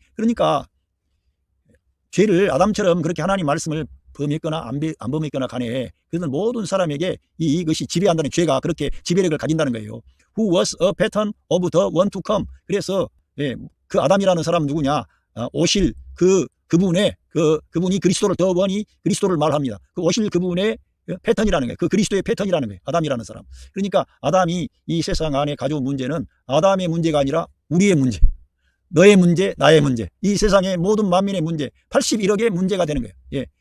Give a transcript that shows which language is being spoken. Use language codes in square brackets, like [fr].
[ko] 그러니까 죄를 아담처럼 그렇게 하나님 말씀을 범했거나 안 범했거나 간에 그런 모든 사람에게 이것이 지배한다는, 죄가 그렇게 지배력을 가진다는 거예요. [en] Who was a pattern of the one to come. [ko] 그래서 그 아담이라는 사람 누구냐? 오실 그분이 그리스도를 더 원히 그리스도를 말합니다. 그 오실 그분의 패턴이라는 거예요. 그 그리스도의 패턴이라는 거예요. 아담이라는 사람. 그러니까 아담이 이 세상 안에 가져온 문제는 아담의 문제가 아니라 우리의 문제, 너의 문제, 나의 문제, 이 세상의 모든 만민의 문제, 81억의 문제가 되는 거예요.